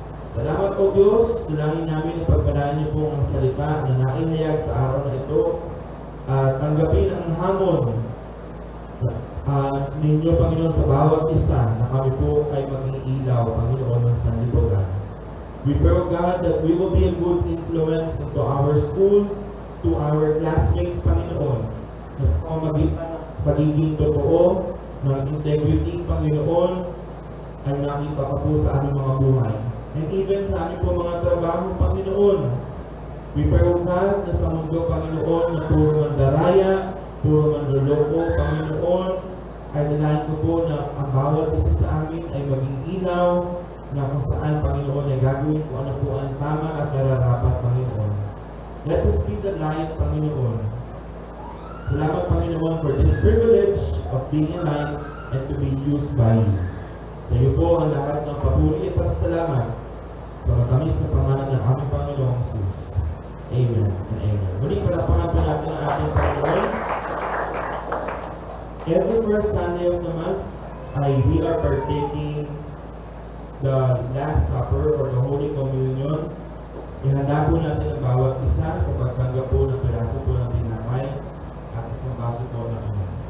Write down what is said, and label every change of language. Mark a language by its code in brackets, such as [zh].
[tl] Salamat po, Diyos. Dalangin namin na pagpalaan niyo po ang salita na nainayag sa araw na ito at tanggapin ang hamon ninyo, Panginoon, sa bawat isa na kami po ay maging ilaw, Panginoon, ng sanlibutan. [en] We pray, God, that we will be a good influence into our school, to our classmates, Panginoon. [tl] Mas magiging totoo ng integrity, Panginoon, ay nakita ka po sa aming mga buhay. And even sa aming po mga trabaho, Panginoon, [en] we pray, God, [tl] na sa mundo, Panginoon, na puro mandaraya, puro manloloko, Panginoon, ay nalayan ko po na ang bawat isa sa amin ay maging ilaw na kung saan, Panginoon, ay gagawin ko ano po ang tama at nararapat, Panginoon. [en] Let us be the light, Panginoon. Salamat, Panginoon, for this privilege of being a light and to be used by you. [tl] Sa iyo po ang lahat ng papuri at pasasalamat sa matamis na pangalan ng aming Panginoong Jesus. Amen and amen. Muli palapakan po natin ang ating Panginoon. [en] Every first Sunday of the month, we are partaking the Last Supper or the Holy Communion. [tl] Ihanda po natin ang bawat isa sa pagtanggap po ng piraso po ng tinapay at isang baso po ng inom.